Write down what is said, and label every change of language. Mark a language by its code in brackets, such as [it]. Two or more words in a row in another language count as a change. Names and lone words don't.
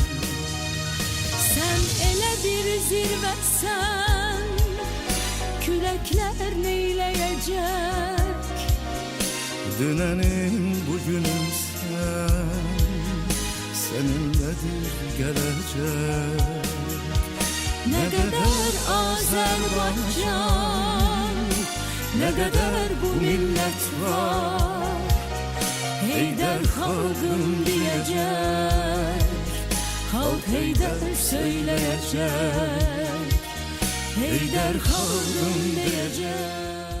[az] Sən elə bir zirvəsən, küləklər neyləyəcək? Dünənin bugünün seninlədir gələcək. [tr] Ne kadar Azerbaycan, ne kadar bu millet var, Heydər halkım diyecek, halk Heydər söyleyecek, Heydər halkım diyecek.